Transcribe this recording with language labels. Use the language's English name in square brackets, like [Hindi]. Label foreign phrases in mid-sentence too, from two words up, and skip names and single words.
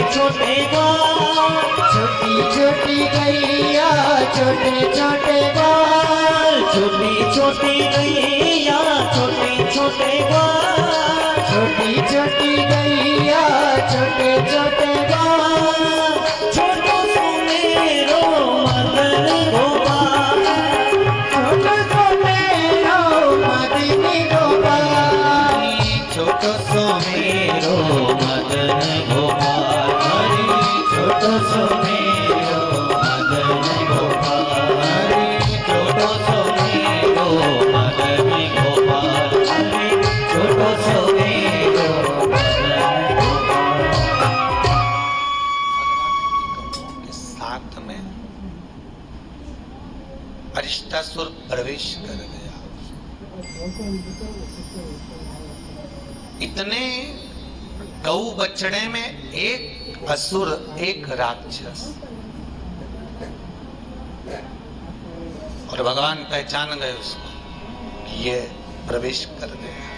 [Hindi] छोटे ग्वाल, छोटी छोटी गैया छोटे छोटे ग्वाल, छोटी छोटी गैया छोटे छोटे ग्वाल, छोटी छोटी गैया छोटे छोटे ग्वाल, [Braj] छोटो सो मेरो मदन गोपाल, छोटो सो मेरो मदनी गोपाल, छोटो सो मेरो मदन गोपाल, छोटो सो मेरो मदन गोपाल, छोटो सो मेरो मदन गोपाल, छोटो सो मेरो मदन गोपाल। [Hindi] के साथ में अरिष्टासुर प्रवेश कर गया। इतने गौ बछड़े में एक असुर, एक राक्षस, और भगवान पहचान गए उसको कि ये प्रवेश कर गया।